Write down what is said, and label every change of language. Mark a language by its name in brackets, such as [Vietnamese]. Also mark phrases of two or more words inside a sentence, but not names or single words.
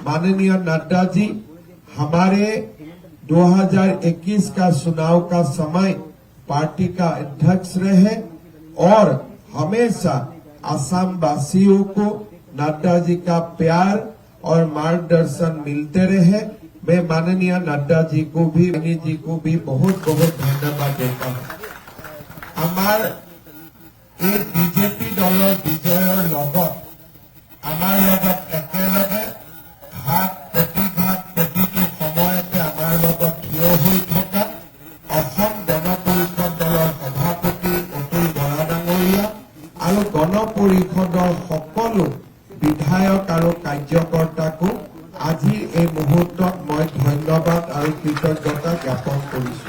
[Hindi] माननीय नड्डा जी हमारे 2021 का चुनाव का समय पार्टी का अध्यक्ष रहे और हमेशा असम वासियों को नड्डा जी का प्यार और मार्गदर्शन मिलते रहे। मैं माननीय नड्डा जी को भी बहुत बहुत धन्यवाद देता हूं। [Assamese] आमार এই বিজেপি দলৰ বিজয়ৰ লগত আমাৰ লগত একেলগে ঘাট প্ৰতিটো সময়তে আমাৰ লগত থিয় হৈ থকা অসম গণ পৰিষদ দলৰ সভাপতি অতুল বৰা ডাঙৰীয়া আৰু গণ পৰিষদৰ সকলো বিধায়ক আৰু কাৰ্যকৰ্তাকো আজিৰ এই মুহূৰ্তত মই ধন্যবাদ আৰু কৃতজ্ঞতা জ্ঞাপন কৰিছো।